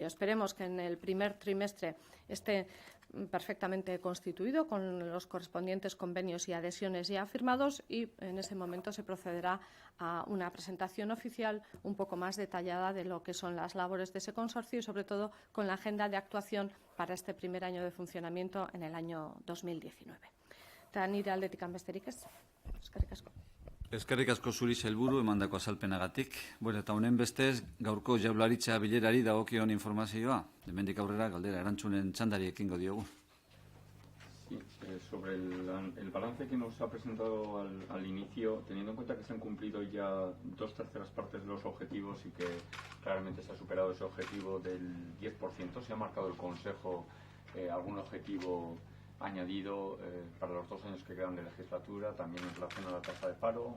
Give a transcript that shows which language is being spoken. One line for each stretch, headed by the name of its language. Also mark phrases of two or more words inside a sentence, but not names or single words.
Spanish: Esperemos que en el primer trimestre esté perfectamente constituido con los correspondientes convenios y adhesiones ya firmados, y en ese momento se procederá a una presentación oficial un poco más detallada de lo que son las labores de ese consorcio y, sobre todo, con la agenda de actuación para este primer año de funcionamiento en el año 2019.
Basque: Eta nire aldetik besterik ez. Eskerrik asko. Eskerrik asko zuri sailburu emandako azalpenagatik. Bueno, eta honen bestez, gaurko Jaurlaritza bilerari dagokion informazioa. Hemendik aurrera galdera erantzunen txandari ekingo diogu.
Spanish: Sí, sobre el balance que nos ha presentado al inicio, teniendo en cuenta que se han cumplido ya 2/3 partes de los objetivos y que claramente se ha superado ese objetivo del 10%, ¿se ha marcado el Consejo algún objetivo añadido para los 2 años que quedan de legislatura, también en relación a la tasa de paro?